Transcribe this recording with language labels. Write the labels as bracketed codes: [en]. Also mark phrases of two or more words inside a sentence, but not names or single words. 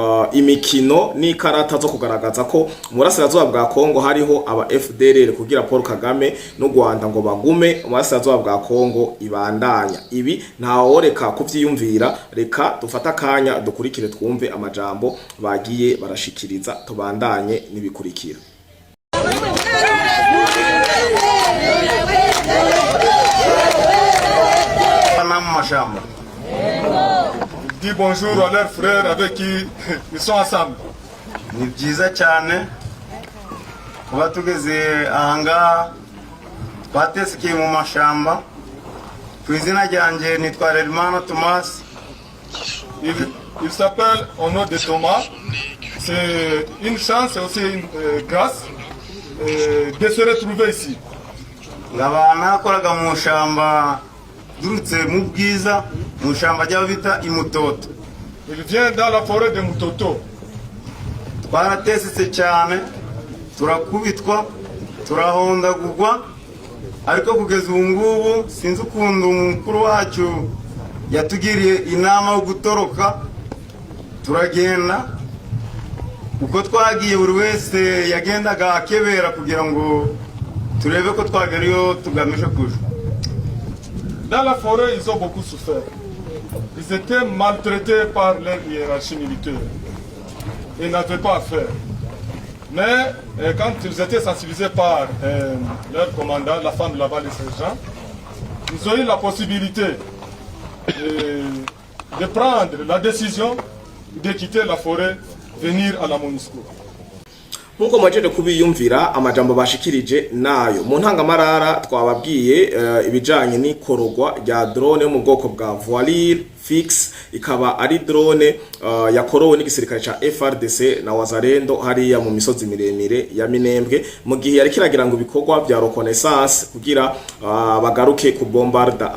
[rn] imikino ni karata zo kugaragaza ko murasirazuba bwa Kongo hariho aba FDLR kugira Paul Kagame no Rwanda ngo bagume murasirazuba bwa Kongo ibandanya. Ibi ntaworeka kuvyiyumvira reka dufata akanya dukurikire twumve amajambo bagiye barashikiriza tubandanye nibikurikira. [fr] Dis bonjour à leurs frères avec qui ils sont ensemble. [rw] Ni byiza cyane kuba tugeze ahanga batesikiye mu mashamba. Ku izina ryanjye nitwa Relimana Thomas. [fr] Il s'appelle au nom de Thomas. C'est une chance et aussi une grâce de se retrouver ici. [rw] Ngabana koraga mu shamba durutse mu bwiza mu shamba ry'abita imutoto. [fr] Il vient dans la forêt de Mutoto. [rw] Twaratesetse cyane turakubitwa turahondagurwa ariko kugeza ubu ngubu sinzi ukuntu umukuru wacu yatugiriye inama yo gutoroka turagenda uko twagiye buri wese yagendaga akebera kugira ngo turebe ko twagariyo tugamije kuja. [fr] Dans la forêt, ils ont beaucoup souffert. Ils étaient maltraités par leur hiérarchie militaire. Ils n'avaient pas à faire. Mais quand ils étaient sensibilisés par leur commandant, la femme là-bas, les sergents, ils ont eu la possibilité de prendre la décision de quitter la forêt, venir à la MONUSCO. [rn] Nkuko mwajeje kubiyumvira amajambo bashikirije nayo mu ntangamarara twababwiye ibijanye n'ikorogwa rya drone yo mu bwoko bwa Voilir Fix ikaba ari drone yakorowe n'igisirikare ca FRDC na Wazalendo hariya mu misozi miremire ya Minembwe mu gihe yari kiragira ngo bikorwa bya reconnaissance kugira bagaruke ku bombarda.